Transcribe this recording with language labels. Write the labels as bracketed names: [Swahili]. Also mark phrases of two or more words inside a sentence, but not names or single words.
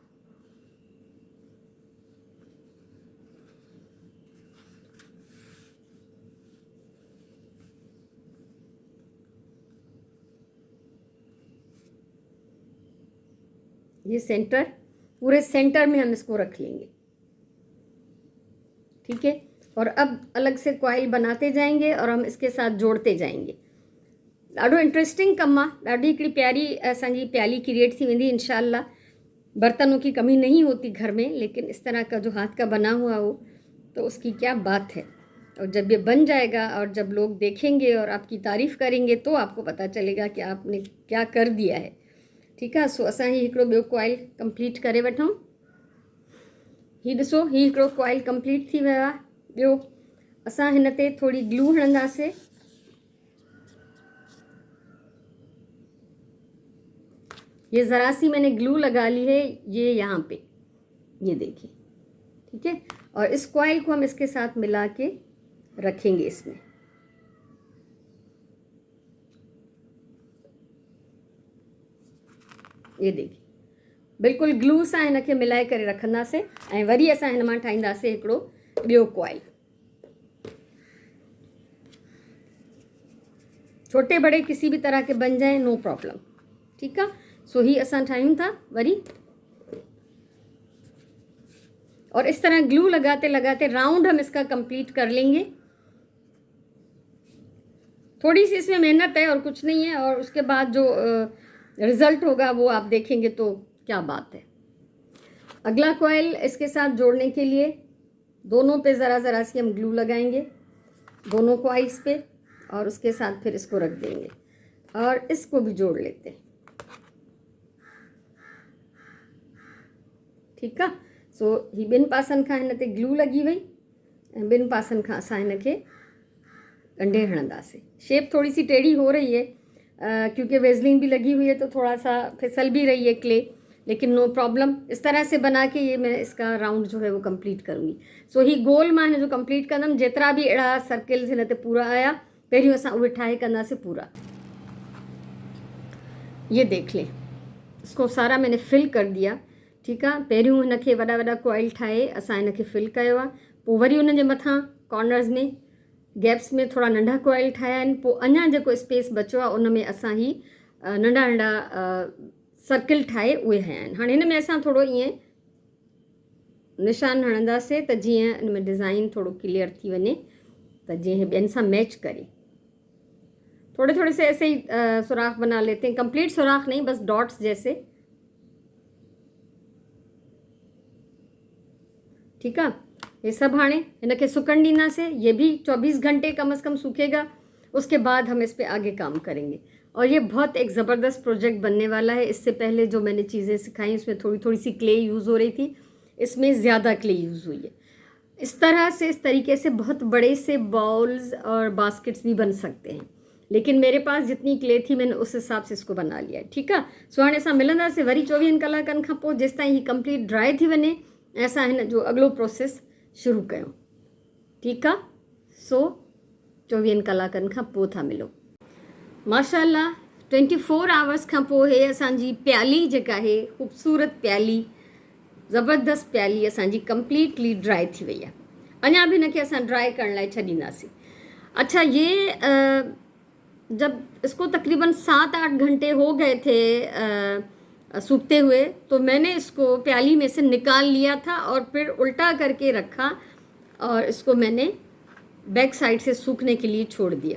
[Hindi] ये सेंटर, पूरे सेंटर में हम इसको रख लेंगे। ठीक है। और अब अलग से कॉइल बनाते जाएंगे और हम इसके साथ जोड़ते जाएंगे। [Sindhi] ॾाढो इंटरेस्टिंग कमु आहे। ॾाढी हिकिड़ी प्यारी असांजी प्याली क्रिएट थी वेंदी इंशाअल्लाह। [Hindi] बर्तनों की कमी नहीं होती घर में, लेकिन इस तरह का जो हाथ का बना हुआ हो तो उसकी क्या बात है। और जब ये बन जाएगा और जब लोग देखेंगे और आपकी तारीफ़ करेंगे तो आपको पता चलेगा कि आपने क्या कर दिया है। ठीक है। [Sindhi] सो असां ही हिकिड़ो ॿियो कॉइल कंप्लीट करे वठूं। हीउ ॾिसो, हीउ हिकिड़ो कॉइल कंप्लीट थी वियो आहे। ॿियो असां हिन ते थोरी ग्लू हणंदासीं। [Hindi] ये ज़रा सी मैंने ग्लू लगा ली है, ये यहाँ पे, ये देखिए। ठीक है। और इस कॉइल को हम इसके साथ मिला के रखेंगे इसमें। ये देखिए, [Sindhi] बिल्कुलु ग्लू सां हिनखे मिलाए करे रखंदासीं ऐं वरी असां हिन मां ठाहींदासीं हिकिड़ो ॿियो कॉइल। [Hindi] छोटे बड़े किसी भी तरह के बन जाए, [English] no problem. [Hindi] ठीक है। [Sindhi] सो ही असां ठाहियूं था वरी, [Hindi] और इस तरह ग्लू लगाते लगाते राउंड हम इसका कंप्लीट कर लेंगे। थोड़ी सी इसमें मेहनत है और कुछ नहीं है, और उसके बाद जो रिज़ल्ट होगा वो आप देखेंगे तो क्या बात है। अगला कॉइल इसके साथ जोड़ने के लिए दोनों पे ज़रा ज़रा सी हम ग्लू लगाएंगे, दोनों कॉइल्स पे, और उसके साथ फिर इसको रख देंगे और इसको भी जोड़ लेते हैं। ठीक है। [Sindhi] सो ही ॿिनि पासनि खां हिन ते ग्लू लगी वई ऐं ॿिनि पासनि खां असां हिनखे ॻंढे हणंदासीं। [Hindi] शेप थोड़ी सी टेढ़ी हो रही है क्योंकि वेज़लिन भी लगी हुई है, तो थोड़ा सा फिसल भी रही है क्ले, लेकिन [English] no problem. [Hindi] इस तरह से बना के ये मैं इसका राउंड जो है वो कंप्लीट करूँगी। [Sindhi] सो ही गोल मां हिन जो कंप्लीट कंदमि। जेतिरा भी अहिड़ा सर्किल्स हिन ते पूरा आया, पहिरियों असां उहे ठाहे कंदासीं पूरा। [Hindi] ये देख लें, इसको सारा मैंने फिल कर दिया। [Sindhi] ठीकु आहे। पहिरियों हिनखे वॾा वॾा कॉइल ठाहे असां हिनखे फिल कयो आहे, पोइ वरी हुन जे मथां कॉर्नर्स में गैप्स में थोरा नंढा कॉइल ठाहिया आहिनि, पोइ अञा जेको स्पेस बचियो आहे उन में असां ही नंढा नंढा सर्किल ठाहे उहे हया आहिनि। हाणे हिन में असां थोरो ईअं निशान हणंदासीं त जीअं हिन में डिज़ाइन थोरो क्लियर थी वञे, त जीअं ॿियनि सां मैच करे। [Hindi] थोड़े थोड़े से ऐसे ही सुराख बना लेते हैं, कंप्लीट सुराख नहीं, बस डॉट्स जैसे। ठीक है, ये सब [Sindhi] हाणे हिनखे सुकण ॾींदासीं। [Hindi] ये भी 24 घंटे कम से कम सूखेगा, उसके बाद हम इस पे आगे काम करेंगे। और ये बहुत एक ज़बरदस्त प्रोजेक्ट बनने वाला है। इससे पहले जो मैंने चीज़ें सिखाई उसमें थोड़ी थोड़ी सी क्ले यूज़ हो रही थी, इसमें ज़्यादा क्ले यूज़ हुई है। इस तरह से, इस तरीके से बहुत बड़े से बाउल्स और बास्केट्स भी बन सकते हैं, लेकिन मेरे पास जितनी क्ले थी मैंने उस हिसाब से इसको बना लिया है। [Sindhi] ठीकु आहे। सो हाणे असां मिलंदासीं वरी 24 कलाकनि खां पोइ, जेसि ताईं ही [English] complete dry [Sindhi] थी वञे ऐं असां हिन जो अॻिलो प्रोसेस शुरू कयूं। ठीकु आहे। सो 24 कलाकनि खां पोइ था मिलो। माशाअल्लाह 24 आवर्स खां पोइ हे असांजी प्याली जेका आहे, ख़ूबसूरत प्याली, ज़बरदस्त प्याली असांजी [English] completely dry [Sindhi] थी वई आहे। अञा बि हिनखे असां ड्राई करण लाइ छॾींदासीं। [Hindi] अच्छा, ये जब इसको तकरीबन 7-8 घंटे हो गए थे सूखते हुए, तो मैंने इसको प्याली में से निकाल लिया था और फिर उल्टा करके रखा और इसको मैंने [English] back side [Hindi] से सूखने के लिए छोड़ दिया।